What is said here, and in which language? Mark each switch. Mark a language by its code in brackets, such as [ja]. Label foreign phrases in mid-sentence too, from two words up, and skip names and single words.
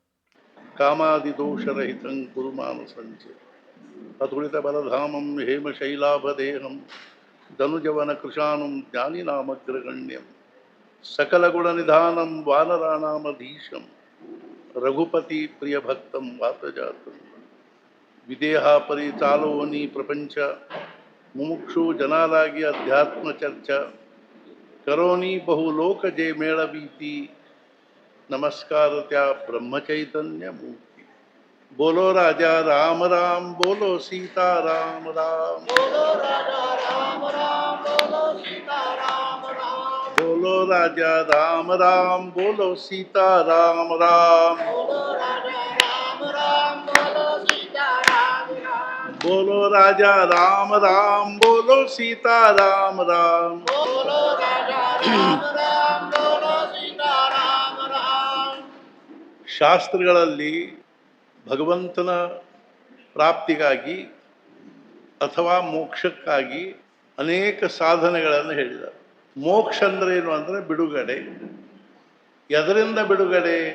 [sa] ಕಾಮಾದಿದೋಷರಹಿತಂ ಕುರು ಮಾನಸಂಚ ಅತುಳಿತ ಬಲಧಾಮಂ ಹೇಮಶೈಲಾಭದೇಹಂ ಧನುಜವನ ಕೃಶಾನುಂ ಜ್ಞಾನಿನಾಮಗ್ರಗಣ್ಯಂ ಸಕಲಗುಣನಿಧಾನಂ ವಾನರಾಣಾಮಧೀಶಂ ರಘುಪತಿ ಪ್ರಿಯಭಕ್ತಂ ವಾತಜಾತಂ [mr] विदेह परिचालोनि प्रपंच मुमुक्षु जनालागी अध्यात्म चर्चा करोनि बहुलोक जय मेळवीती नमस्कार त्या ब्रह्मचैतन्य मूर्ति [hi] बोलो राजा राम राम बोलो सीता राम राम बोलो राजा राम राम बोलो सीता राम राम बोलो राजा राम राम बोलो सीता राम राम बोलो राजा राम राम बोलो सीता राम राम बोलो राजा राम राम बोलो सीता राम राम बोलो राजा राम राम बोलो सीता राम राम [kn] ಶಾಸ್ತ್ರಗಳಲ್ಲಿ ಭಗವಂತನ ಪ್ರಾಪ್ತಿಗಾಗಿ ಅಥವಾ ಮೋಕ್ಷಕ್ಕಾಗಿ ಅನೇಕ ಸಾಧನೆಗಳನ್ನು ಹೇಳಿದ್ದಾರೆ. ಮೋಕ್ಷ ಅಂದರೆ ಏನು ಅಂದರೆ ಬಿಡುಗಡೆ. ಎದರಿಂದ ಬಿಡುಗಡೆ?